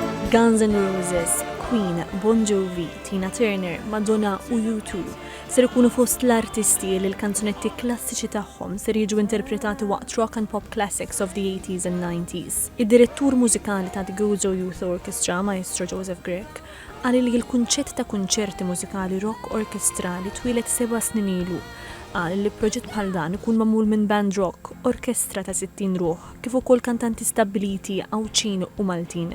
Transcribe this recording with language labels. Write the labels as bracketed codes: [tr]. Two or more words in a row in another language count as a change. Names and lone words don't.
[mt] Guns N' Roses, Queen, Bon Jovi, Tina Turner, Madonna u U2 ser ikunu fost l-artisti li l-kanzunetti klassiċi tagħhom ser jiġu interpretati waqt rock and pop classics of the 80s and 90s. Id-direttur mużikali ta' The Gozo Youth Orchestra, Maestro Joseph Grech, qal li l-kunċett ta' kunċerti mużikali rock orkestrali twilet 7 snin ilu. Qal li proġett bħal dan ikun magħmul minn band rock, orkestra ta' 60 ruħ, kif ukoll kantanti stabbiliti Awċin u Maltin.